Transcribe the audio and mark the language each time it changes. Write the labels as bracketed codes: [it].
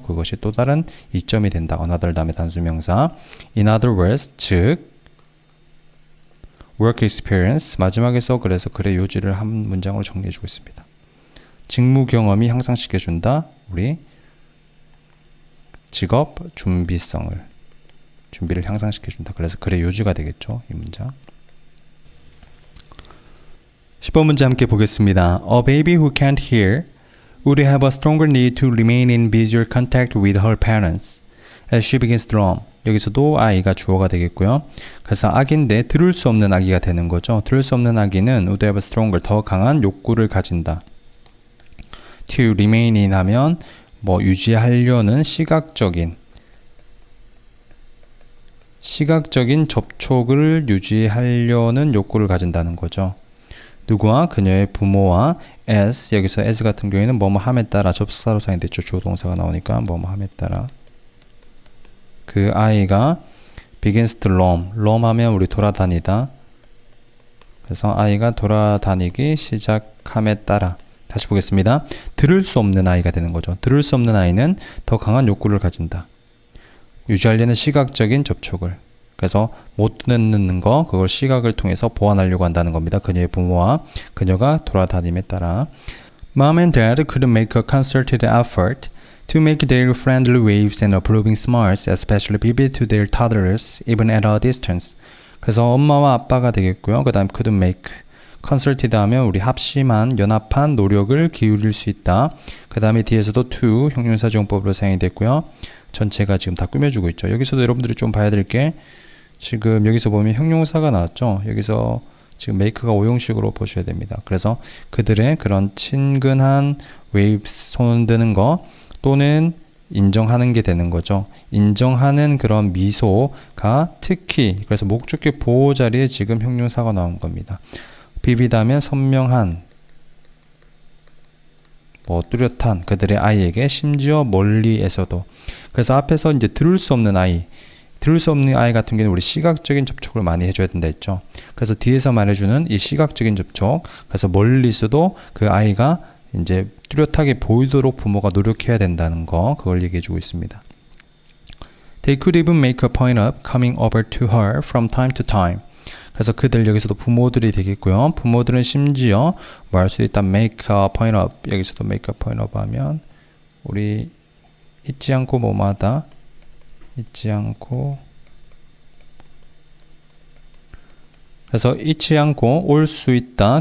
[ko] 그것이 또 다른 이점이 된다. another 다음에 단수명사 [en] in other words [ko] 즉 work experience 마지막에서 그래서 글의 요지를 한 문장으로 정리해주고 있습니다. 직무 경험이 향상시켜준다. 우리 직업 준비를 향상시켜준다. 그래서 글의 요지가 되겠죠. 이 문장. 10번 문제 함께 보겠습니다. [en] A baby who can't hear would have a stronger need to remain in visual contact with her parents as she begins to roam. [ko] 여기서도 아이가 주어가 되겠고요. 그래서 아기인데 들을 수 없는 아기가 되는 거죠. 들을 수 없는 아기는 [en] would have a stronger [ko] 더 강한 욕구를 가진다. to remain in 하면 뭐 유지하려는 시각적인 시각적인 접촉을 유지하려는 욕구를 가진다는 거죠. 누구와? 그녀의 부모와 as, 여기서 as 같은 경우에는 뭐뭐 함에 따라 접속사로 사용됐죠. 주어동사가 나오니까 뭐뭐 함에 따라 그 아이가 [en] begins to roam. [ko] roam 하면 우리 돌아다니다. 그래서 아이가 돌아다니기 시작함에 따라 다시 보겠습니다. 들을 수 없는 아이가 되는 거죠. 들을 수 없는 아이는 더 강한 욕구를 가진다. 유지하려는 시각적인 접촉을. 그래서 못 듣는 거, 그걸 시각을 통해서 보완하려고 한다는 겁니다. 그녀의 부모와 그녀가 돌아다님에 따라. [en] Mom and Dad couldn't make a concerted effort to make their friendly waves and approving smiles especially vivid to their toddlers even at a distance. [ko] 그래서 엄마와 아빠가 되겠고요. 그 다음 [en] couldn't make. [ko] concerted 하면 우리 합심한, 연합한 노력을 기울일 수 있다. 그 다음에 뒤에서도 to, 형용사 지용법으로 사용이 됐고요. 전체가 지금 다 꾸며주고 있죠. 여기서도 여러분들이 좀 봐야 될 게 지금 여기서 보면 형용사가 나왔죠. 여기서 지금 make가 오형식으로 보셔야 됩니다. 그래서 그들의 그런 친근한 waves, 손 드는 거 또는 인정하는 게 되는 거죠. 인정하는 그런 미소가 특히 그래서 목적격 보호 자리에 지금 형용사가 나온 겁니다. 비비다면 선명한, 뭐 뚜렷한 그들의 아이에게 심지어 멀리에서도. 그래서 앞에서 이제 들을 수 없는 아이 같은 경우는 우리 시각적인 접촉을 많이 해줘야 된다 했죠. 그래서 뒤에서 말해주는 이 시각적인 접촉, 그래서 멀리 있어도 그 아이가 이제 뚜렷하게 보이도록 부모가 노력해야 된다는 거, 그걸 얘기해주고 있습니다. [en] They could even make a point of coming over to her from time to time. [ko] 그래서 그들 여기서도 부모들이 되겠고요. 부모들은 심지어 뭐 할 수 있다. [en] make a point of. [ko] 여기서도 [en] make a point of [ko] 하면 우리 잊지 않고 뭐마다 잊지 않고 그래서 잊지 않고 올 수 있다.